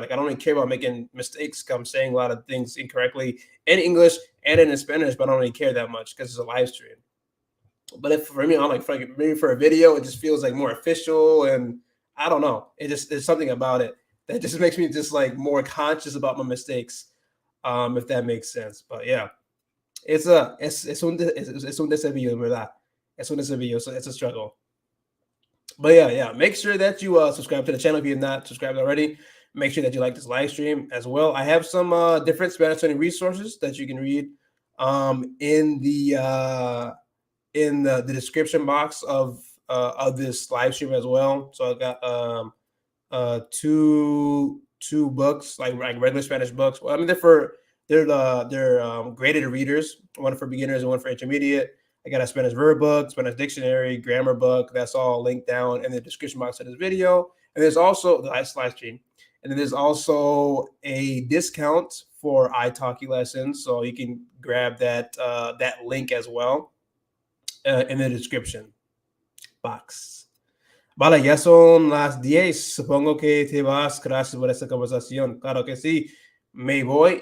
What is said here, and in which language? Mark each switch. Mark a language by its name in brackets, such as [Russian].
[English] Like I don't really care about making mistakes. I'm saying a lot of things incorrectly in English and in Spanish, but I don't really care that much because it's a live stream. But if for me, I'm like maybe for a video, it just feels like more official, and I don't know. There's something about it that just makes me just like more conscious about my mistakes, if that makes sense. But yeah, [Spanish] es un desafío, ¿verdad? Es un desafío. [English] So it's a struggle. But yeah. Make sure that you subscribe to the channel if you're not subscribed already. Make sure that you like this live stream as well. I have some different Spanish learning resources that you can read in the description box of this live stream as well. So I got two books, like regular Spanish books. Well, I mean, they're graded readers, one for beginners and one for intermediate. I got a Spanish verb book, Spanish dictionary, grammar book. That's all linked down in the description box of this video. And there's also the live stream. And then there's also a discount for ITALKI lessons. So you can grab that link as well in the description box. [Spanish] Vale, ya son las 10. Supongo que te vas. Gracias por esta conversación. Claro que sí. Me voy.